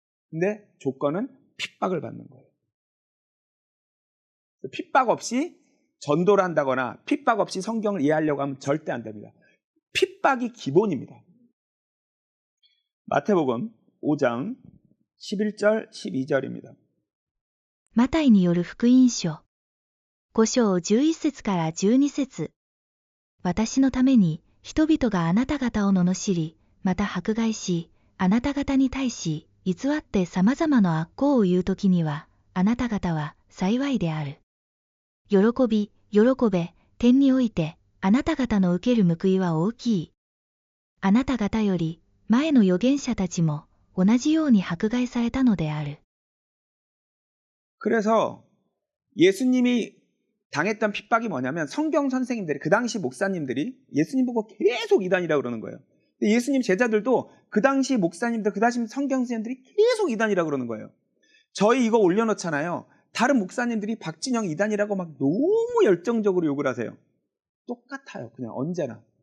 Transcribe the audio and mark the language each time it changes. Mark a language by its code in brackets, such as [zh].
[ko] 근데 조건은 핍박을 받는 거예요. 핍박 없이 전도를 한다거나 핍박 없이 성경을 이해하려고 하면 절대 안 됩니다. 핍박이 기본입니다. 마태복음 5장 11절 12절입니다. [ja] マタイによる福音書5章11節から12節。私のために人々があなた方を罵り、また迫害し、あなた方に対し偽って様々な悪行を言うときには、あなた方は幸いである。喜び、喜べ、天において、あなた方の受ける報いは大きい。あなた方より前の預言者たちも同じように迫害されたのである。 [ko] 그래서 예수님이 당했던 핍박이 뭐냐면 성경 선생님들이 그 당시 목사님들이 예수님 보고 계속 이단이라고 그러는 거예요. 근데 예수님 제자들도 그 당시 목사님들, 그 당시 성경 선생님들이 계속 이단이라고 그러는 거예요. 저희 이거 올려놓잖아요. 다른 목사님들이 박진영 이단이라고 막 너무 열정적으로 욕을 하세요. 똑같아요. 그냥 언제나.